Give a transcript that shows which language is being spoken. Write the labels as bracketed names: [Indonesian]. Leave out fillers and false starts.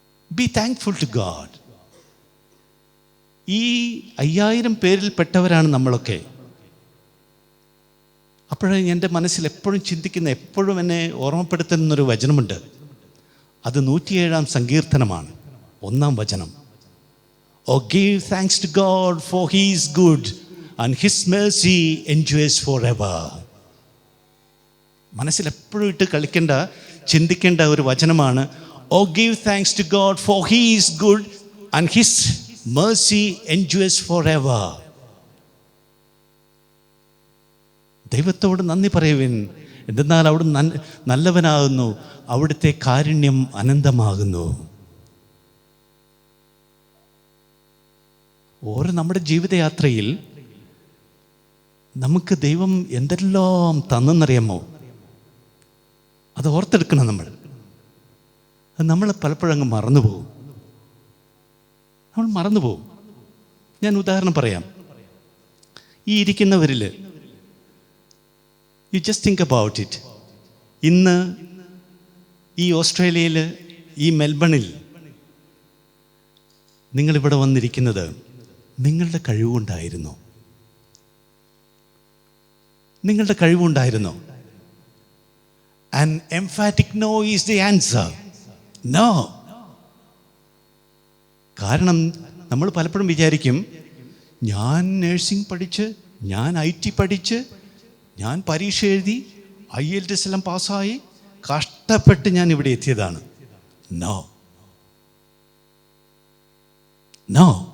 [English] Be thankful to God. [Malayalam] ഈ 5000 പേരിൽ പെട്ടവരാണ് നമ്മളൊക്കെ. അപ്പോഴേ എൻ്റെ മനസ്സിൽ എപ്പോഴും ചിന്തിക്കുന്ന, എപ്പോഴും എന്നെ ഓർമ്മപ്പെടുത്തുന്നൊരു വചനമുണ്ട്. അത് 107-ാം സങ്കീർത്തനമാണ്, 1-ാം വചനം. [English] Oh, give thanks to God, for He is good and His mercy endures forever. [Malayalam] മനസ്സിൽ എപ്പോഴും ഇട്ട് കളിക്കേണ്ട, ചിന്തിക്കേണ്ട ഒരു വചനമാണ്. [English] Oh, give thanks to God, for He is good and His mercy endures forever. [Malayalam] ദൈവത്തോട് നന്ദി പറയുവിൻ, എന്തെന്നാൽ അവിടുന്ന് നല്ലവനാകുന്നു, അവിടുത്തെ കാരുണ്യം അനന്തമാകുന്നു. ഓരോ നമ്മുടെ ജീവിതയാത്രയിൽ നമുക്ക് ദൈവം എന്തെല്ലാം തന്നെന്നറിയാമോ? അത് ഓർത്തെടുക്കണം നമ്മൾ. അത് നമ്മൾ പലപ്പോഴും അങ്ങ് മറന്നുപോകും. നമ്മൾ മറന്നുപോകും. ഞാൻ ഉദാഹരണം പറയാം. ഈ ഇരിക്കുന്നവരിൽ [English] You just think about it. [Malayalam] ഇന്ന് ഈ ഓസ്ട്രേലിയയിൽ, ഈ മെൽബണിൽ നിങ്ങളിവിടെ വന്നിരിക്കുന്നത് നിങ്ങളുടെ കഴിവുകൊണ്ടായിരുന്നോ? നിങ്ങളുടെ കഴിവുണ്ടായിരുന്നോ? [English] An emphatic no is the answer. No. [Malayalam] കാരണം നമ്മൾ പലപ്പോഴും വിചാരിക്കും, ഞാൻ നഴ്സിംഗ് പഠിച്ച്, ഞാൻ IT പഠിച്ച്, ഞാൻ പരീക്ഷ എഴുതി, IELTS എല്ലാം പാസ്സായി, കഷ്ടപ്പെട്ട് ഞാൻ ഇവിടെ എത്തിയതാണ്. [English] No no.